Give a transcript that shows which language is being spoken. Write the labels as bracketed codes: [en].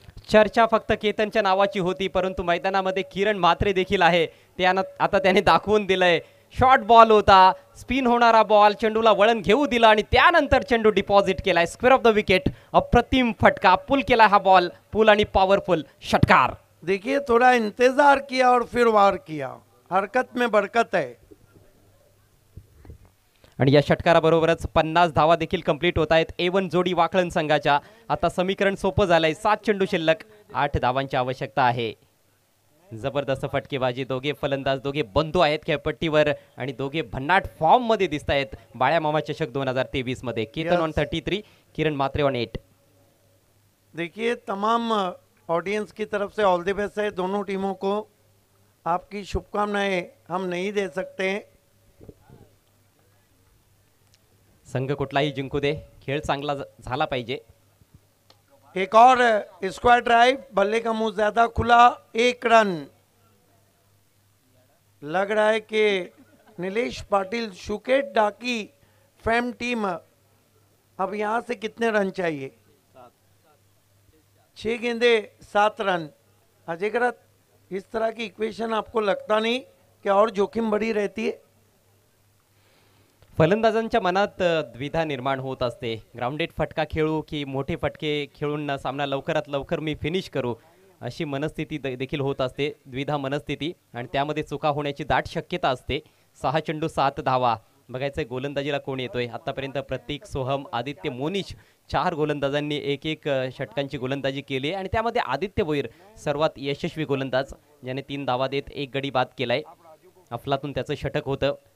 [mr] चर्चा फक्त केतनच्या नावाची होती, परंतु मैदानामध्ये किरण म्हात्रे देखील आहे. त्यानं आता त्याने दाखवून दिलंय. शॉर्ट बॉल होता, स्पिन होणारा बॉल, चेंडूला वळण घेऊ दिला आणि त्यानंतर चेंडू डिपॉझिट केलाय स्क्वेअर ऑफ द विकेट. अप्रतिम फटका, पुल केलाय हा बॉल, पुल आणि पॉवरफुल षटकार. [hi] देखिए, थोड़ा इंतजार किया और फिर वार किया. हरकत में बरकत है. [mr] आणि या षटकाराबरोबरच 50 धावा देखील कंप्लीट होत आहेत A1 जोडी वाकळण संघाच्या. आता समीकरण सोपं झालंय. 7 चेंडू शिल्लक, 8 धावांची आवश्यकता आहे. जबरदस्त फटकेबाजी. दोघे फलंदाज, दोघे बंधू आहेत खेळपट्टीवर आणि दोघे भन्नाट फॉर्म मध्ये दिसत आहेत. बाळ्या मामा चषक 2023 मध्ये. Ketan on 33, Kiran Mhatre on 8. [hi] देखिए, तमाम ऑडियंस की तरफ से [en] all the best [hi] है दोनों टीमों को. आपकी शुभकामनाएं हम नहीं दे सकते. [mr] संघ कुठलाही जिंकू दे, खेळ चांगला झाला पाहिजे. [hi] एक और स्क्वायर ड्राइव, बल्ले का मुंह ज्यादा खुला, 1 रन. लग रहा है कि नीलेश पाटिल, शुकेट डाकी फैम टीम, अब यहां से कितने रन चाहिए? 6 गेंदे 7 रन. अजय करत, इस तरह की इक्वेशन आपको लगता नहीं कि और जोखिम बड़ी रहती है? [mr] फलंदाजांच्या मनात द्विधा निर्माण होत असते. ग्राउंडेड फटका खेळू की मोठे फटके खेळून सामना लवकरात लवकर मी फिनिश करू, अशी मनस्थिती देखील होत असते. द्विधा मनस्थिती आणि त्यामध्ये चुका होण्याची दाट शक्यता असते. 6 चेंडू 7 धावा. बघायचं गोलंदाजीला कोण येतोय. आतापर्यंत प्रतीक, सोहम, आदित्य, मोनिश 4 गोलंदाजांनी एक षटकांची गोलंदाजी केली आणि त्यामध्ये आदित्य भोईर सर्वात यशस्वी गोलंदाज, ज्याने 3 धावा देत 1 गडी बाद केलाय. अफलातून त्याचं षटक होतं.